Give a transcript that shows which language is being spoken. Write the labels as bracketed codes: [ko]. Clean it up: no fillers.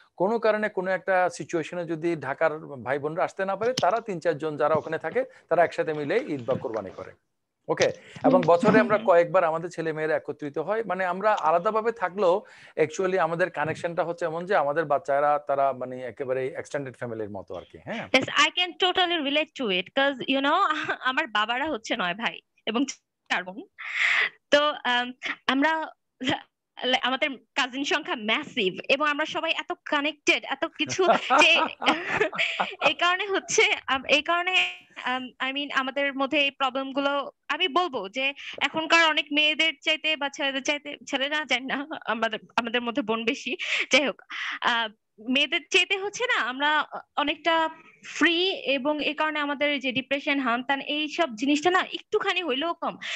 [bn] কোনো কারণে কোনো একটা সিচুয়েশনে যদি ঢাকার ভাই বোনরা আসতে না পারে, তারা 3-4 জন যারা ওখানে থাকে তারা একসাথে মিলে ঈদ বা কোরবানি করে। ওকে, এবং বছরে আমরা কয়েকবার আমাদের ছেলে মেয়েরা একত্রিত হয়। মানে আমরা আলাদাভাবে থাকলেও অ্যাকচুয়ালি আমাদের কানেকশনটা হচ্ছে এমন যে আমাদের বাচ্চারা তারা মানে একেবারে এক্সটেন্ডেড ফ্যামিলির মতো আর কি। হ্যাঁ, [en] Yes, I can totally relate to it because you know [bn] আমার বাবারা হচ্ছে 9 ভাই এবং 4 বোন। তো আমরা আমাদের কাজিন সংখ্যা ম্যাসিভ, এবং আমরা সবাই এত কানেক্টেড, এত কিছু, যে এই কারণে হচ্ছে এই কারণে [en] I mean [bn] আমাদের মধ্যে এই প্রবলেম গুলো আমি বলবো যে এখনকার অনেক মেয়েদের চাইতে বা ছেলেদের চাইতে, ছেলেরা জানি না, আমাদের আমাদের মধ্যে বোন বেশি, যাই হোক, মেয়েদের চাইতে হচ্ছে না আমরা অনেকটা ফ্রি, এবং এই কারণে আমাদের যে ডিপ্রেশন, হানতান, এইসব জিনিসটা না একটুখানি হইলেও কম।